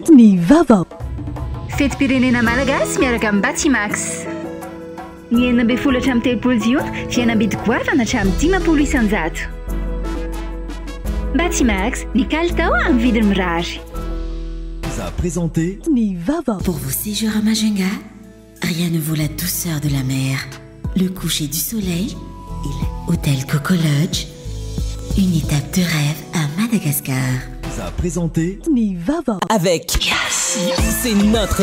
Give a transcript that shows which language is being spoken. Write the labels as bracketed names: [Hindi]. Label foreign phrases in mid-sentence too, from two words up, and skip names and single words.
[Malagasy] Ny Vava. Fety pirenena malagasy miaraka amin'ny Batimax. Ny 12 hatramin'ny 13 jiona dia nabidy goavana hatramin'ny 10 isanjato. Batimax, ny kalitao amin'ny vidiny mirary. [French] Vous a présenté [Malagasy] Ny Vava. [French] Pour vos séjours à Majunga, rien ne vaut la douceur de la mer, le coucher du soleil et l'hôtel Coco Lodge, une étape de rêve à Madagascar. A présenté Nivava avec Yassi. C'est notre moment.